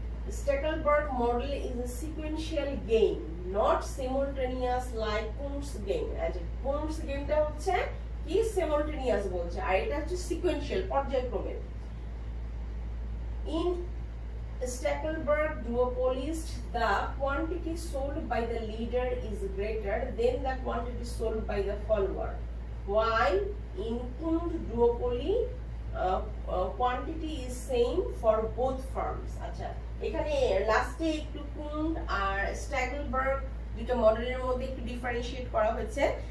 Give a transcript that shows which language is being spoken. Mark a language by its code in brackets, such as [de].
[en] Stackelberg model is a sequential game, not simultaneous like Kuhn's game. [bn] As Kuhn's game টা হচ্ছে কি simultaneous বলছে, আর এটা হচ্ছে sequential, পর্যায়ক্রমে। [en] In Stackelberg duopolist, the quantity sold by the leader is greater than the quantity sold by the follower, while in Kuhn duopoly quantity is same for both firms। [bn] আচ্ছা, এখানে লাস্টে একটু কুন আর স্ট্যাগলবার্গ দুটো মডেলের মধ্যে একটু ডিফারেন্সিয়েট করা হয়েছে।